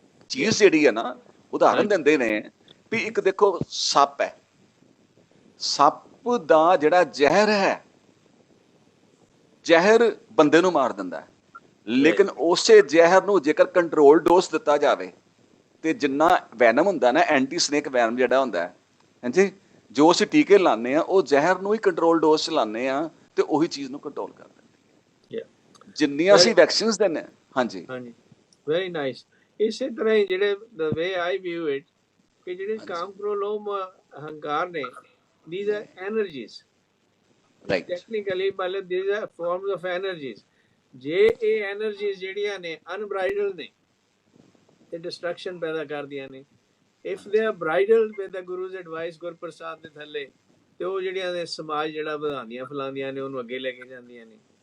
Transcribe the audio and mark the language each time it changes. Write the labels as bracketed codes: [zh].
[pa] ਚੀਜ਼ ਜਿਹੜੀ ਹੈ ਨਾ, ਉਦਾਹਰਨ ਦਿੰਦੇ ਨੇ ਵੀ ਇੱਕ ਦੇਖੋ ਸੱਪ ਹੈ, ਸੱਪ ਦਾ ਜਿਹੜਾ ਜ਼ਹਿਰ ਹੈ, ਜ਼ਹਿਰ ਬੰਦੇ ਨੂੰ ਮਾਰ ਦਿੰਦਾ ਹੈ, ਲੇਕਿਨ ਉਸੇ ਜ਼ਹਿਰ ਨੂੰ ਜੇਕਰ ਕੰਟਰੋਲ ਡੋਜ਼ ਦਿੱਤਾ ਜਾਵੇ ਤੇ ਜਿੰਨਾ ਵੈਨਮ ਹੁੰਦਾ ਨਾ, ਐਂਟੀ ਸਨੇਕ ਵੈਨਮ ਜਿਹੜਾ ਹੁੰਦਾ ਹੈ, ਹਾਂਜੀ, ਜੋ ਅਸੀਂ ਟੀਕੇ ਲਾਉਂਦੇ ਆ ਉਹ ਜ਼ਹਿਰ ਨੂੰ ਹੀ ਕੰਟਰੋਲ ਡੋਜ਼ 'ਚ ਲਾਉਂਦੇ ਆ ਤੇ ਉਹੀ ਚੀਜ਼ ਨੂੰ ਕੰਟਰੋਲ ਕਰ ਦਿੰਦੀ ਹੈ। ਜਿੰਨੀਆਂ ਅਸੀਂ ਵੈਕਸੀਨਸ ਦਿੰਦੇ। ਹਾਂਜੀ ਹਾਂਜੀ, [en] Very nice. [pa] ਇਸੇ ਤਰ੍ਹਾਂ ਹੀ ਜਿਹੜੇ [en] the way I view it, [pa] ਕਿ ਜਿਹੜੇ ਕਾਮ ਕ੍ਰੋਧ ਲੋਭ ਹੰਕਾਰ ਨੇ, [en] these are energies, right, technically [pa] ਮਤਲਬ [en] these are forms of energies। [pa] ਜੇ ਇਹ energies ਜਿਹੜੀਆਂ ਨੇ unbridled ਨੇ ਤੇ destruction ਪੈਦਾ ਕਰਦੀਆਂ ਨੇ, [en] if they are bridled with the Guru's advice, [pa] Gurprasad ਦੇ ਥੱਲੇ, ਤੇ ਉਹ ਜਿਹੜੀਆਂ ਨੇ ਸਮਾਜ ਜਿਹੜਾ ਵਧਾਉਂਦੀਆਂ ਫੈਲਾਉਂਦੀਆਂ ਨੇ, ਉਹਨੂੰ ਅੱਗੇ ਲੈ ਕੇ ਜਾਂਦੀਆਂ ਨੇ।